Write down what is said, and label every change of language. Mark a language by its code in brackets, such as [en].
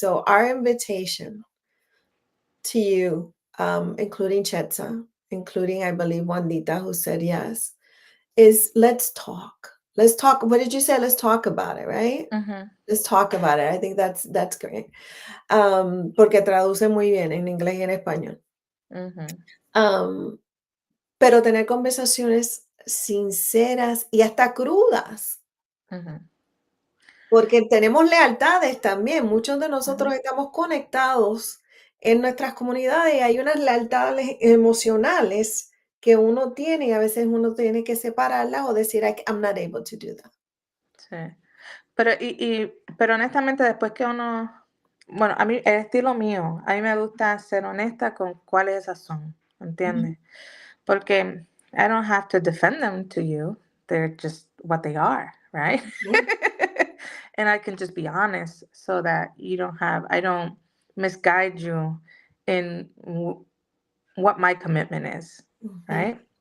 [en] So our invitation to you, including Chetza, including, I believe, Juanita, who said yes, is let's talk. Let's talk. What did you say? Let's talk about it, right? Let's talk about it. I think that's great. [es] Porque traduce muy bien en inglés y en español. Pero tener conversaciones sinceras y hasta crudas. Porque tenemos lealtades también. Muchos de nosotros estamos conectados en nuestras comunidades y hay unas lealtades emocionales que uno tiene y a veces uno tiene que separarlas o decir, [en] I'm not able to do that. [es] Sí. Pero honestamente, después que uno, bueno, a mí, el estilo mío, a mí me gusta ser honesta con cuáles esas son, ¿entiendes? Porque [en] I don't have to defend them to you. They're just what they are, right? And I can just be honest so that I don't misguide you in what my commitment is, right?